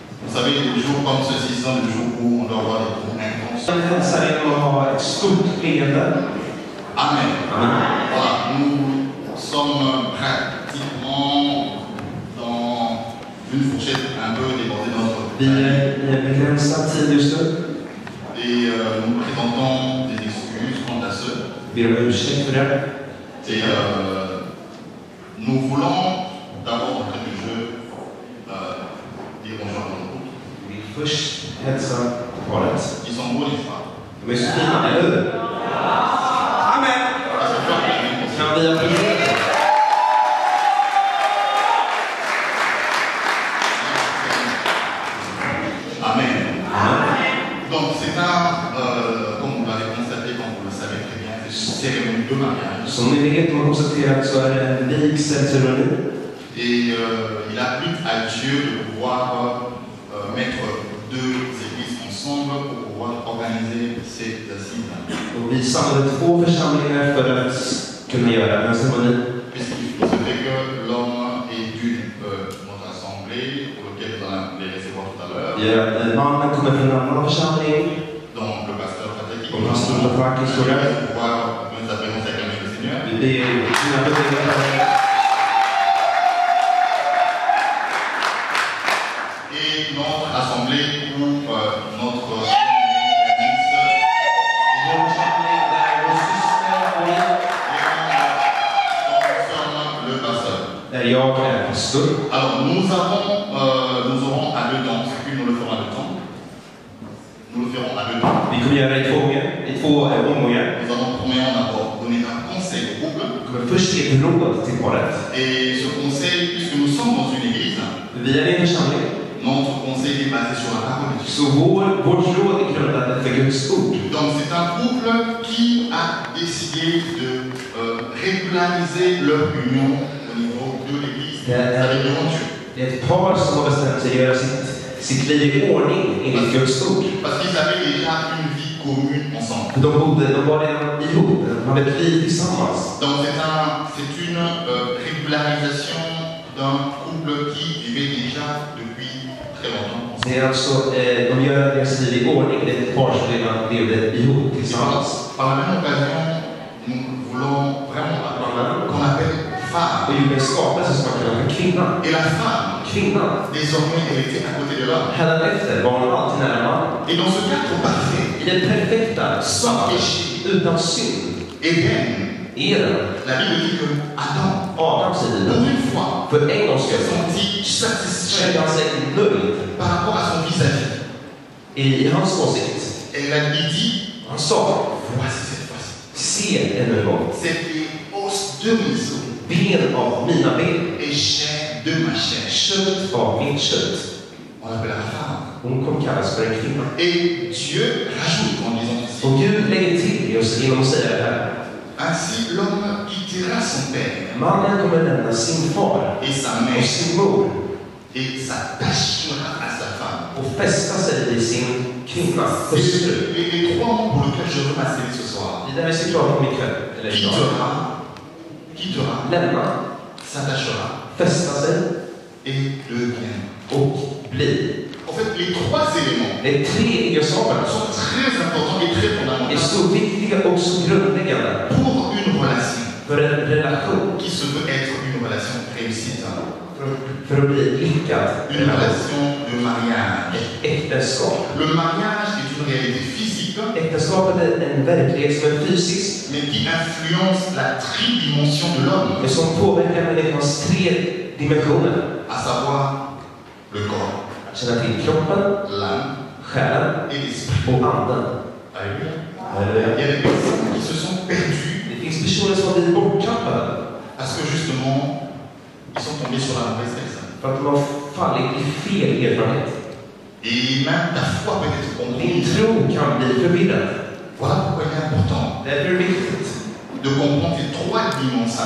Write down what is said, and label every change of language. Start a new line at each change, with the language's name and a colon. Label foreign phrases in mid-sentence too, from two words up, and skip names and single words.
French: Vous savez, les jours comme ceci sont les jours où on doit avoir des cours intenses.
Swedish: Jag hälsar genom att ha ett stort leende. Amen. Amen.
French: Voilà, nous sommes pratiquement dans une fourchette un peu débordée dans notre
Swedish: Vi är begränsad tid just nu.
French: Et nous présentons des excuses quant à ce.
Swedish: Vi ber om ursäkt för det.
French: Et nous voulons d'abord entrer du jeu dire bonjour à nous.
Swedish: Vi vill först hälsa paret.
French: Ils sont beaux, n'est-ce pas?
Swedish: De är så fina, eller hur? Amen!
French: Ah, c'est toi qui as dit.
Swedish: Kan vi applådera? Amen. Amen.
French: Donc c'est comme vous l'avez constaté, comme vous le savez très bien, c'est une cérémonie de mariage.
Swedish: Som ni vet, man konstaterat så är det en vigselceremoni.
French: Et il applique à Dieu de pouvoir mettre deux églises ensemble pour pouvoir organiser ces assises.
Swedish: Och vi samlade 2 församlingar för att kunna göra den här ceremonin.
French: Puisqu'il se fait que l'homme est d'une notre assemblée, pour lequel vous allez recevoir tout à l'heure.
Swedish: Mannen kommer från en annan församling.
French: Donc le pasteur Patrick,
Swedish: Och pastor Patrick står där.
French: pour pouvoir nous appeler acclamer le Seigneur.
Swedish: Vi ber sina bedömare.
French: Et notre assemblée où notre le pasteur.
Swedish: Där jag är pastor.
French: Alors nous aurons à 2 temps, puis nous le ferons à 2 temps. Nous le ferons à 2 temps.
Swedish: Vi kommer göra det i två omgångar.
French: Nous allons premièrement d'abord donner un conseil au couple.
Swedish: Vi kommer först ge ett råd till paret.
French: Et ce conseil, puisque nous sommes dans une église,
Swedish: Vi är en församling.
French: notre conseil est basé sur la parole de Dieu.
Swedish: Så vårt råd är grundat för Guds ord.
French: Donc c'est un couple qui a décidé de régulariser leur union au niveau de l'église, avec Dieu.
Swedish: Det är ett par som har bestämt sig att göra sitt liv i ordning enligt Guds ord.
French: Parce qu'ils avaient déjà une vie commune ensemble.
Swedish: De var redan ihop, de hade ett liv tillsammans.
French: Donc c'est une régularisation d'un couple qui vivait déjà depuis très longtemps ensemble.
Swedish: Det är alltså, de gör deras liv i ordning, det är ett par som redan levde ihop tillsammans.
French: Par la même occasion, nous voulons vraiment qu'on appelle femme.
Swedish: Och gjorde en skapelse som man kallar för kvinna.
French: Et la femme,
Swedish: Kvinnan,
French: désormais, elle était à côté de l'homme.
Swedish: hädanefter var hon alltid nära mannen.
French: Et dans ce cadre parfait,
Swedish: I den perfekta,
French: sans péché,
Swedish: utan synd,
French: Éden,
Swedish: Eden,
French: la Bible dit que Adam,
Swedish: Adam säger
French: pour
Swedish: det,
French: une fois,
Swedish: för en gångs
French: se
Swedish: skull
French: sentit satisfait
Swedish: kände han sig nöjd
French: par rapport à son vis-à-vis.
Swedish: i hans åsikt.
French: Elle a dit,
Swedish: Han sa,
French: voici cette fois-ci.
Swedish: se ännu en gång,
French: C'était os de mes os
Swedish: ben av mina ben,
French: et chair de ma chair.
Swedish: kött av mitt kött.
French: On l'appelle la femme.
Swedish: Hon kommer kallas för en kvinna.
French: Et Dieu rajoute en disant ceci.
Swedish: Och Gud lägger till just genom att säga det här.
French: Ainsi l'homme quittera son père
Swedish: Mannen kommer lämna sin far
French: et sa
Swedish: och
French: mère
Swedish: sin mor
French: et s'attachera à sa femme.
Swedish: och fästa sig vid sin kvinna,
French: C'est
Swedish: hustru.
French: les 3 mots pour lesquels je veux m'asseoir ce soir.
Swedish: Det är där vi ska prata om ikväll. Eller idag.
French: Quittera,
Swedish: Lämna,
French: s'attachera
Swedish: fästa sig
French: et devient.
Swedish: och bli.
French: En fait, les 3 éléments
Swedish: Det är 3 egenskaper
French: sont très importants et très
Swedish: är
French: fondamentaux
Swedish: så viktiga och så grundläggande
French: pour une relation
Swedish: för en relation.
French: qui se veut être une relation réussite.
Swedish: För att bli lyckad.
French: Une relation de mariage.
Swedish: Äktenskap.
French: Le mariage est une réalité physique,
Swedish: Äktenskapet är en verklighet som är fysisk,
French: mais qui influence la tridimension de l'homme,
Swedish: men som påverkar människans 3 dimensioner.
French: à savoir le corps,
Swedish: Att känna till kroppen,
French: l'âme
Swedish: själen
French: et l'esprit.
Swedish: och anden.
French: Alléluia.
Swedish: Halleluja.
French: Il y a des personnes qui se sont perdues
Swedish: Det finns personer som har blivit borttappade
French: parce que justement, ils sont tombés sur la mauvaise personne.
Swedish: för att de har fallit i fel erfarenhet.
French: Et même ta foi peut être
Swedish: Din
French: compromise.
Swedish: tro kan bli förvirrad.
French: Voilà pourquoi il est important
Swedish: Därför är det viktigt
French: de comprendre ces 3 dimensions.